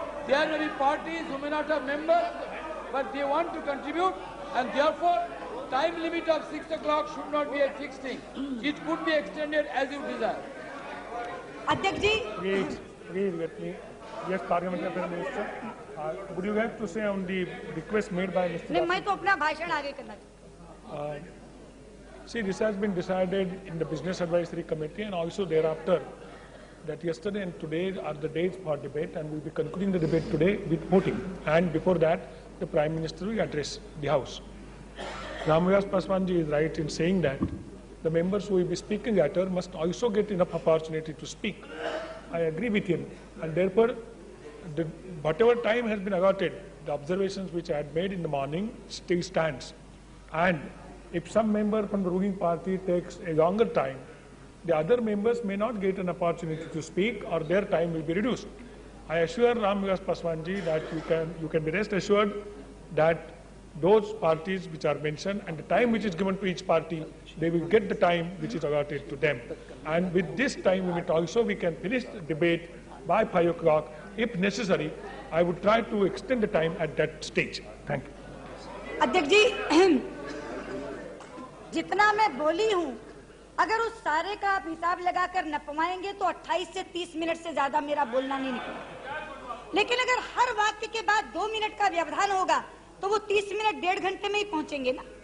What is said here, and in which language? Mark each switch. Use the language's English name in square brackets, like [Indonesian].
[English] There may be parties who may not have members, but they want to contribute, and therefore time limit of 6 o'clock should not be a fixed thing. It could be extended as you desire. [Hindi] Adhyaksh ji. [English] Please let me. Yes, Parliamentary Affairs Minister. Would you like to say on the request made by Mr. [Hindi] नहीं, मैं तो अपना भाषण आगे करना चाहता हूँ। [English] See, this has been decided in the Business Advisory Committee and also thereafter that yesterday and today are the dates for debate, and we'll be concluding the debate today with voting. And before that, the Prime Minister will address the House. Ramvilas Paswan ji is right in saying that the members who will be speaking later must also get enough opportunity to speak. I agree with him, and therefore, whatever time has been allotted, the observations which I had made in the morning still stands. And if some member from the ruling party takes a longer time, the other members may not get an opportunity to speak, or their time will be reduced. I assure Ramvilas Paswan ji that you can be rest assured that those parties which are mentioned and the time which is given to each party, they will get the time which is allotted to them. And with this time limit also, we can finish the debate by 5 o'clock. If necessary, I would try to extend the time at that stage. Thank you. [Hindi] अध्यक्ष जी, जितना मैं बोली हूँ, अगर उस सारे का आप हिसाब लगाकर नपवाएंगे तो 28 से 30 मिनट से ज्यादा मेरा बोलना नहीं निकलेगा। लेकिन अगर हर वाक्य के बाद 2 मिनट का व्यवधान होगा तो वो 30 मिनट 1.5 घंटे में ही पहुंचेंगे ना।